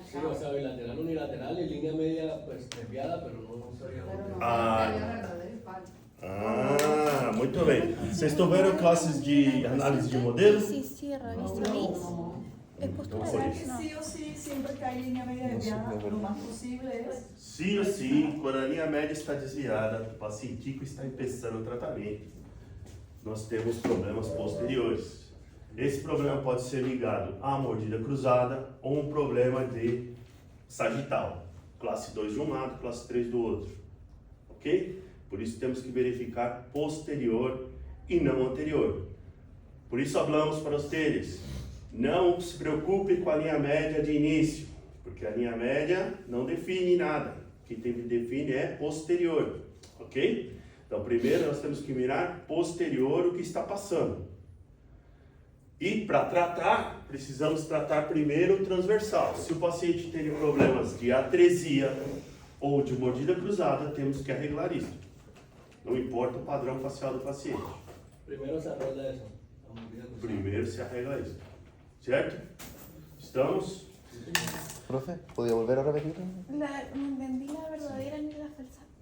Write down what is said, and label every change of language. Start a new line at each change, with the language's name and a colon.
Spanish: Sí, o sea, bilateral, unilateral y línea media pues desviada, pero no sería Pero no, Ah. sería verdadero espalda.
Portuguese: Ah, muito bem. Vocês tiveram classes de análise de modelo?
Spanish: Sí, sí, revista bis. Es postura. Por ¿Sabes que eso. sí o sí, siempre que hay línea media desviada, lo más posible es
Portuguese: Sim ou sim, quando a linha média está desviada, o pacientico está empeçando o tratamento, nós temos problemas posteriores. Esse problema pode ser ligado à mordida cruzada ou um problema de sagital, classe 2 de um lado, classe 3 do outro, ok? Por isso temos que verificar posterior e não anterior. Por isso falamos para vocês, não se preocupe com a linha média de início, porque a linha média não define nada. O que define é posterior, ok? Então primeiro nós temos que mirar posterior o que está passando. E para tratar, precisamos tratar primeiro o transversal. Se o paciente tem problemas de atresia ou de mordida cruzada, temos que arreglar isso. Não importa o padrão facial do paciente.
Spanish: Primero se arregla eso. la mordida cruzada.
Portuguese: Primeiro
Spanish: se arregla
Portuguese: isso. Certo? Estamos?
Spanish: Profe, ¿podría volver a repetir? No entendí la verdadera ni la falsa.